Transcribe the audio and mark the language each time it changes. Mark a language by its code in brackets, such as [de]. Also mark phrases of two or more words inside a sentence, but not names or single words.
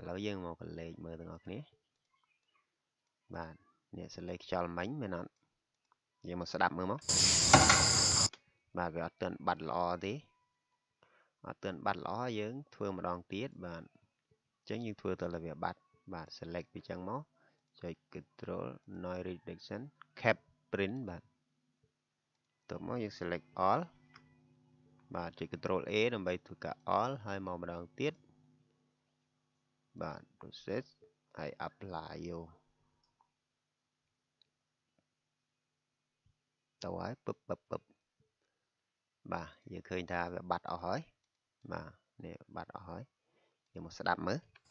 [km] ឡូវយើងមកកលេចមើលទាំងអស់គ្នាបាទនេះសលេងខ្យល់មិញមែនអត់យើងមកស្ដាប់មើល មកបាទវាអត់ទាន់បាត់ល្អទេអត់ទាន់បាត់ល្អយើងធ្វើម្ដងទៀតបាទអញ្ចឹងយើងធ្វើទៅលើវាបាត់បាទ select ពីចឹងមកចុច [en] control noise reduction cap print [km] បាទ tụi mới យើង [en] select all [km] បាទ Ctrl A ដើម្បីធ្វើការ all ហើយមកម្ដងទៀតបាទ process ហើយ apply យក ទៅហើយពឹបបាទយើងឃើញថាវាបាត់អស់ហើយបាទនេះបាត់អស់ហើយយើងមកស្ដាប់មើល